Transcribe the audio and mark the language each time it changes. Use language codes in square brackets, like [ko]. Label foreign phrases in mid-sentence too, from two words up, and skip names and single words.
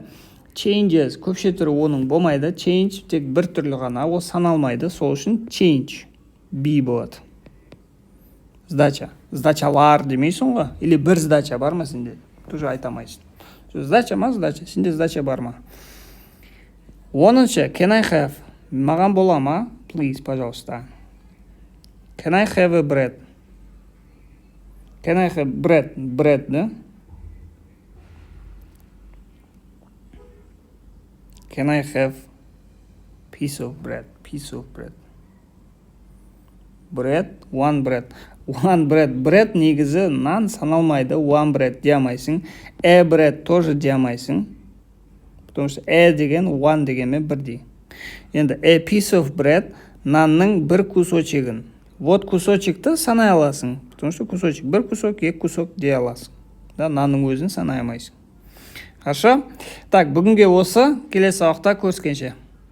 [kk] Changes көпше түрі оның болмайды, change тек бір түрлі ғана, ол саналмайды, сол үшін change B болады. Сдачалар демейсің ғой, или бір сдача бар ма сенде, тоже айтамайсың. Сдача ма, сдача, сенде сдача бар ма? 10-шы, [en] can I have, [kk] маған бола ма? [en] Please, пожалуйста. Can I have a bread? Can I have bread, да? Can I have piece of bread? One bread. [kk] Bread негізі нан саналмайды, [en] one bread [kk] демайсың. Bread тоже демайсың. [ru] Потому что [kk] деген one дегенмен бірдей. Енді [en] a piece of bread [kk] нанның бір кусочегін. Вот кусочекті санай аласың. [ru] Потому что кусочек, [kk] бір кусок, екі кусок дей аласың. Да, нанның өзін санай алмайсың. [ru] Хорошо? [kk] Так, бүгінге осы, келесі сабақта көріскенше.